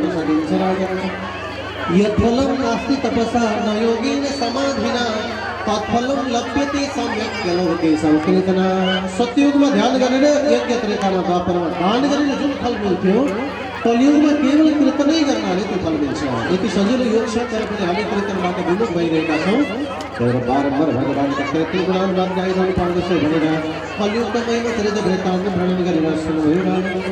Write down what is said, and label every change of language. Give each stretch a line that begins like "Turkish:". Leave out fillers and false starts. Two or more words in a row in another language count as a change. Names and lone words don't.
Sanskrit: दिनचराय यत्फलं नास्ति तपसा न योगेन समाधिना तत्फलं लभ्यते सम्यक केलोके संकीर्तना
Nepali: सत्ययुगमा ध्यान गरेर यज्ञ त्रेतामा द्वापरमा दान गरेर जुन फल मिल्थ्यो कलियुगमा केवल कीर्तनै गर्नाले त्यो फल मिल्छ। यति सजिलो योग छ तर पनि हामी कीर्तनबाट विमुख भइरहेका छौँ। तर बारम्बार भगवानका कीर्तन गुणानुवाद गाइरहनु पर्दछ भनेर कलियुगका महिमा चरित वृत्तान्त वर्णन गरेर सुन्नुभयो।